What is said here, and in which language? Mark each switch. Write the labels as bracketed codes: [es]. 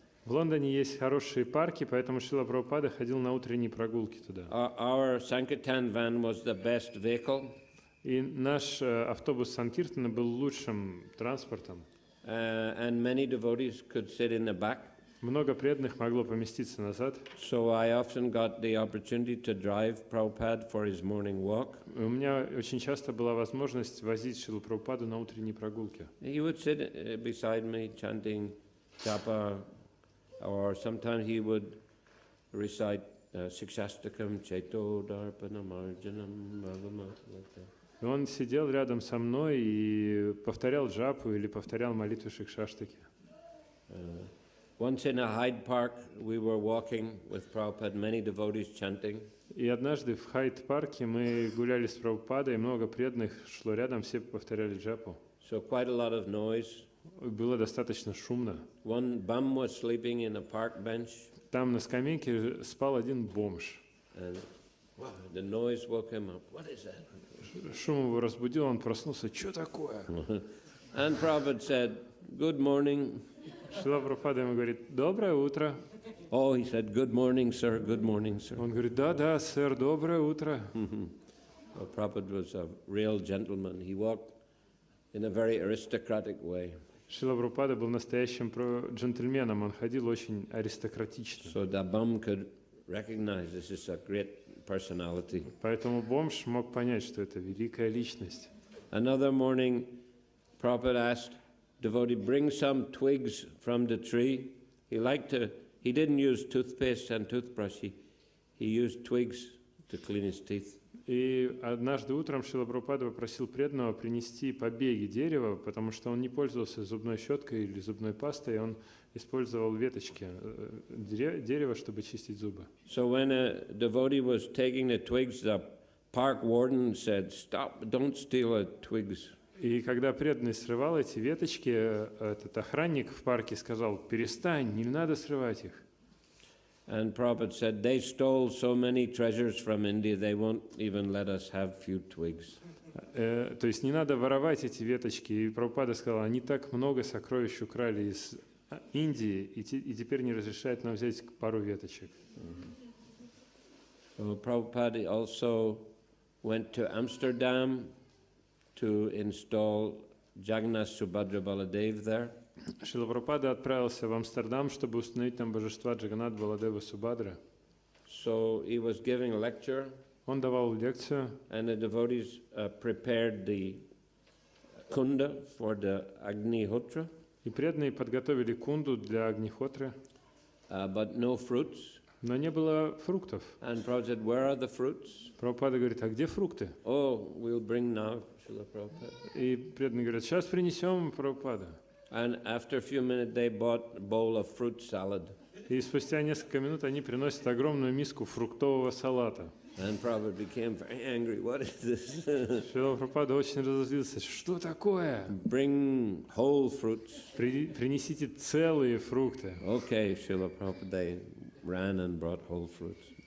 [ru] В Лондоне есть хорошие парки, поэтому Шрила Прабхупада ходил на утренние прогулки туда. [en] Our Sankirtan van was the best vehicle. [ru] И наш автобус Санкиртана был лучшим транспортом. [en] And many devotees could sit in the back. [ru] Много преданных могло поместиться назад. [en] So I often got the opportunity to drive Prabhupada for his morning walk. [ru] У меня очень часто была возможность возить Шрилу Прабхупаду на утренние прогулки. [en] He would sit beside me chanting japa, or sometimes he would recite Sikshastakam Cheto Darpanam Arjanam like that. [ru] И он сидел рядом со мной и повторял джапу или повторял молитву Шикшаштаки. [en] Once in a Hyde Park, we were walking with Prabhupada, many devotees chanting. [ru] И однажды в Хайд-парке мы гуляли с Прабхупадой, и много преданных шло рядом, все повторяли джапу. [en] So quite a lot of noise. [ru] Было достаточно шумно. [en] One bum was sleeping in a park bench. [ru] Там на скамейке спал один бомж. [en] And the noise woke him up. What is that? [ru] Шум его разбудил, он проснулся. Что такое? [en] And Prabhupada said, "Good morning." [ru] Шрила Прабхупада ему говорит, доброе утро. [en] Oh, he said, "Good morning, sir. Good morning, sir." [ru] Он говорит, да, сэр, доброе утро. [en] Well, Prabhupada was a real gentleman. He walked in a very aristocratic way. [ru] Шрила Прабхупада был настоящим джентльменом, он ходил очень аристократично. [en] So the bum could recognize this is a great personality. [ru] Поэтому бомж мог понять, что это великая личность. [en] Another morning, Prabhupada asked devotee, bring some twigs from the tree. He didn't use toothpaste and toothbrush. He used twigs to clean his teeth. [ru] И однажды утром Шрила Прабхупада попросил преданного принести побеги дерева, потому что он не пользовался зубной щеткой или зубной пастой, он использовал веточки дерева, чтобы чистить зубы. [en] So when a devotee was taking the twigs, the park warden said, "Stop! Don't steal twigs." [ru] И когда преданный срывал эти веточки, этот охранник в парке сказал, перестань, не надо срывать их. [en] And Prabhupada said, they stole so many treasures from India, they won't even let us have few twigs. [ru] То есть не надо воровать эти веточки. И Прабхупада сказал, они так много сокровищ украли из Индии, и теперь не разрешают нам взять пару веточек. [en] So Prabhupada also went to Amsterdam to install Jagannath Subhadra Baladev there. [ru] Шрила Прабхупада отправился в Амстердам, чтобы установить там божества Джаганнат, Баладева, Субхадра. [en] So he was giving a lecture. [ru] Он давал лекцию. [en] And the devotees prepared the kunda for the Agnihotra. [ru] И преданные подготовили кунду для Агнихотры. [en] But no fruits. [ru] Но не было фруктов. [en] And Prabhupada said, where are the fruits? [ru] Прабхупада говорит, а где фрукты? [en] Oh, we'll bring now, Srila Prabhupada. [ru] И преданные говорят, сейчас принесем, Прабхупада. [en] And after a few minutes, they bought a bowl of fruit salad. [ru] И спустя несколько минут они приносят огромную миску фруктового салата. [en] And Prabhupada became very angry. What is this? [ru] Шрила Прабхупада очень разозлился. Что такое? [en] Bring whole fruits. [ru] Принесите целые фрукты. [en] Okay, Srila Prabhupada, they ran and brought whole fruits.